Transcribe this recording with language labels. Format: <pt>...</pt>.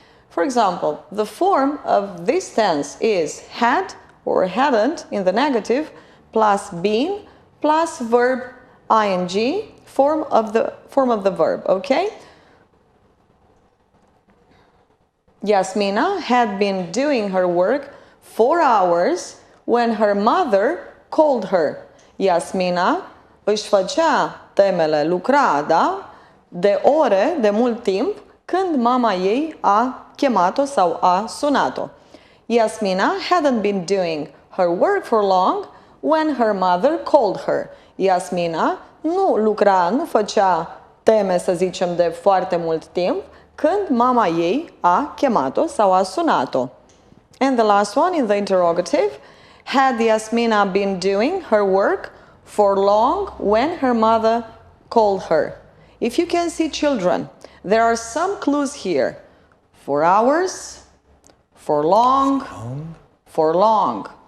<en>For example, the form of this tense is had or hadn't in the negative plus been plus verb ing form of the verb, okay? Yasmina had been doing her work 4 hours when her mother called her.</en> <ro>Yasmina își făcea temele, lucra, da? De ore, de mult timp, când mama ei a chemat-o sau a sunat-o.</ro> <en>Yasmina hadn't been doing her work for long when her mother called her.</en> <ro>Yasmina nu lucra, nu făcea teme, să zicem, de foarte mult timp, când mama ei a chemat-o sau a sunat-o.</ro> <en>And the last one, in the interrogative, had Yasmina been doing her work for long when her mother called her? If you can see, children, there are some clues here. For hours, for long, for long.</en>